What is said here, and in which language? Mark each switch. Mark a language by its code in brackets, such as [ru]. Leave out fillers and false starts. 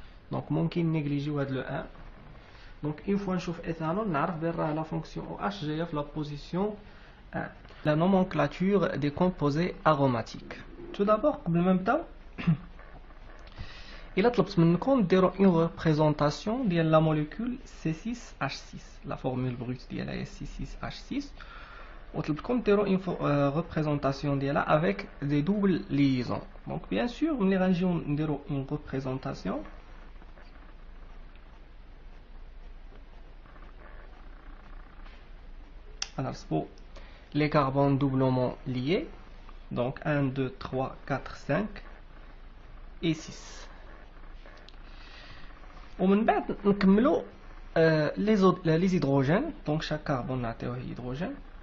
[ar] Donc ممكن نيجليجيو هذا le 1. [fr] Donc une fois نشوف éthanol [ar] نعرف بان [fr] la fonction OH جايه في la position 1. La nomenclature des composés aromatiques. [ar] Tout d'abord, قبل ما نبداو إلا طلبت منكم ديروا [fr] une représentation [ar] ديال [fr] la molécule C6H6. La formule brute ديالها هي C6H6. [ar] وطلبتكم ديروا [fr] une représentation ديالها avec des doubles liaisons. Donc bien sûr, [ar] ملي غنجيو نديروا [fr] une représentation, alors c'est pour les carbones doublement liés. Donc 1, 2, 3, 4, 5 et 6. [ar] ومن بعد نكملوا [fr] les hydrogènes. Donc chaque carbone [ar] نعطيوه [fr] hydrogène.